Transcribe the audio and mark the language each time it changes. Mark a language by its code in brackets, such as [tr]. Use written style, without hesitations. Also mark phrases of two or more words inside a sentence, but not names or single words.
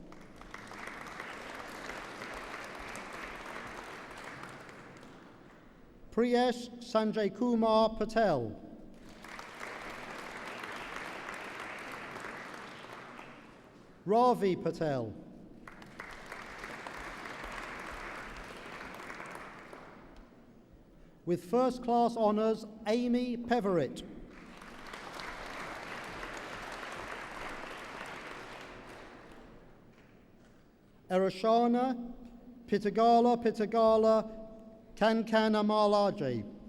[en] Priyesh Sanjay Kumar Patel. Ravi Patel. With first class honours, Amy Peverett. Erashana Pitagala Kankana Malaji.